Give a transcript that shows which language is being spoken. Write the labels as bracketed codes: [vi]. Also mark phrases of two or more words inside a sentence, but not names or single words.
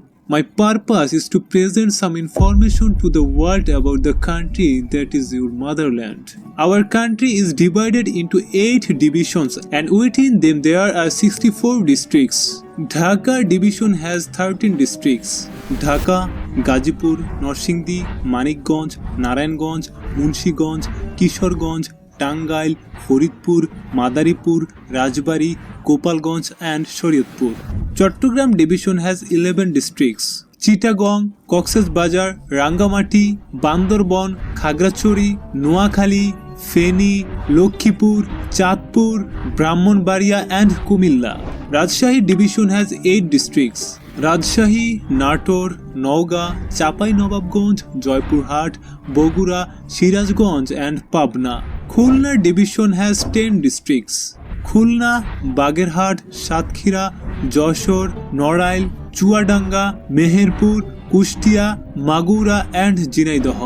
[en] My purpose is to present some information to the world about the country that is your motherland. Our country is divided into 8 divisions and within them there are 64 districts. Dhaka division has 13 districts. Dhaka, Gazipur, Norsingdi, Manikganj, Narayanganj, Munshiganj, Kishoreganj, Tangail, Faridpur, Madaripur, Rajbari, Gopalganj and Shariatpur. Chattogram division has 11 districts. Chittagong, Cox's Bazar, Rangamati, Bandarban, Khagrachori, Noakhali, Feni, Lokhipur, Chatpur, Brahmanbaria and Kumilla. Rajshahi division has 8 districts. Rajshahi, Nator, Nauga, Chapai-Nawabganj, Joypurhat, Bogura, Sirazganj and Pabna. Khulna division has 10 districts. Khulna, Bagerhat, Satkhira, Joshor, Norail, Chuadanga, Meherpur, Kushtia, Magura and Jinaidah.